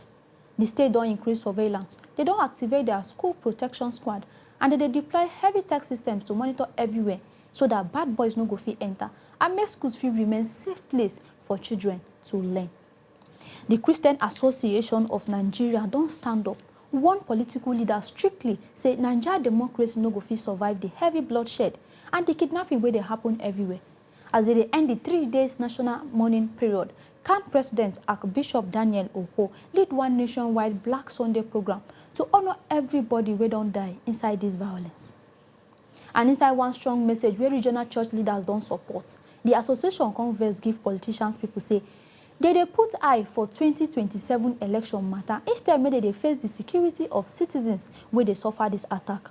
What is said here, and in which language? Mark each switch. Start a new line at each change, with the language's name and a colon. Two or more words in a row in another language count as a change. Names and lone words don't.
Nigerian Pidgin: The state don increase surveillance, they don activate their school protection squad, and they deploy heavy tech systems to monitor everywhere so that bad boys no go fit enter and make schools fit remain safe place for children to learn. The Christian Association of Nigeria don stand up, warn political leaders strictly say Nigeria democracy no go fit survive the heavy bloodshed and the kidnapping wey dey happen everywhere. As they end the 3 days national mourning period, CAN President Archbishop Daniel Opo lead one nationwide Black Sunday program to honor everybody wey don die inside this violence. And inside one strong message where regional church leaders don't support, the association converse give politicians people say they put eye for 2027 election matter instead make they face the security of citizens where they suffer this attack.